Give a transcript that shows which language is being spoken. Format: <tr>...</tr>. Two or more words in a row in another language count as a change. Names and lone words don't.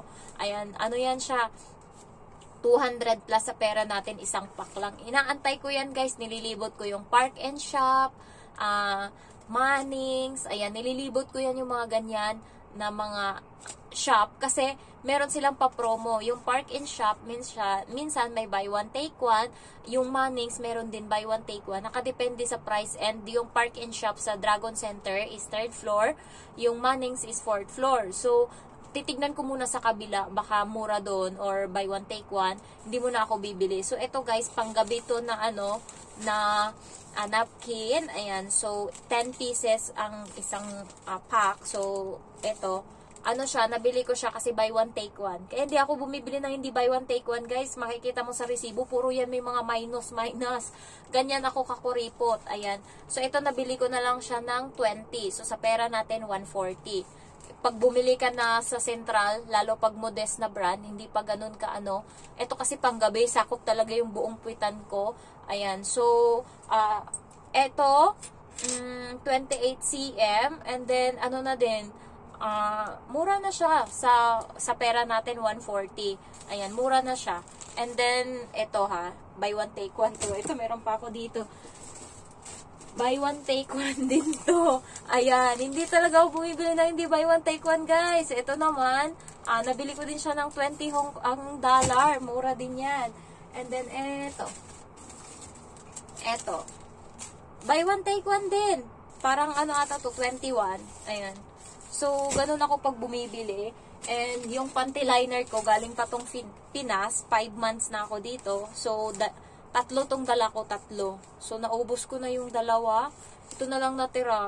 <tl>Ayan, yan siya, 200 plus sa pera natin, isang pack lang. Inaantay ko yan guys, nililibot ko yung Park and Shop, Mannings, ayan, nililibot ko yan yung mga ganyan na mga shop, kasi meron silang pa-promo. Yung Park and Shop, minsan may</tl> <en>buy one take one,</en> <tl>yung Mannings meron din</tl> <en>buy one take one,</en> <tl>nakadepende sa price.</tl> <en>And yung Park and Shop sa Dragon Center is 3rd floor, yung Mannings is 4th floor.</en> <tl>So titignan ko muna sa kabila, baka mura doon or</tl> <en>buy one take one,</en> <tl>hindi mo na ako bibili. So ito guys, panggabi to na na napkin. Ayan, so 10 pieces ang isang pack. So ito, siya, nabili ko siya kasi</tl> <en>buy one take one.</en> <tl>Kaya hindi ako bumibili ng hindi</tl> <en>buy one take one</en> <tl>guys. Makikita mo sa resibo, puro yan may mga minus. Ganyan ako kakuripot. Ayan, so ito nabili ko na lang siya ng 20. So sa pera natin 140. Pag bumili ka na sa Central, lalo pag modest na brand, hindi pa ganun ka ito kasi panggabi, sakop talaga yung buong puwitan ko. Ayan, so ito 28 cm,</tl> <en>and then</en> <tl>na din, mura na siya sa pera natin, 140. Ayan, mura na siya.</tl> <en>And then</en> <tl>ito</tl> <en>buy one take one</en> <tl>to. Ito meron pa ako dito.</tl> <en>Buy one take one</en> <tl>din to. Ayan, hindi talaga ako bumibili na hindi</tl> <en>buy one take one</en> <tl>guys. Ito naman, nabili ko din siya ng 20 dollar. Mura din yan.</tl> <en>And then eto. Buy one take one</en> <tl>din. Parang ata to, 21. Ayan. So, ganun ako pag bumibili. And yung</tl> <en>panty liner</en> <tl>ko, galing pa tong Pinas. 5 months na ako dito. So, tatlo tong dala ko, 3. So, naubos ko na yung 2. Ito na lang natira.</tl>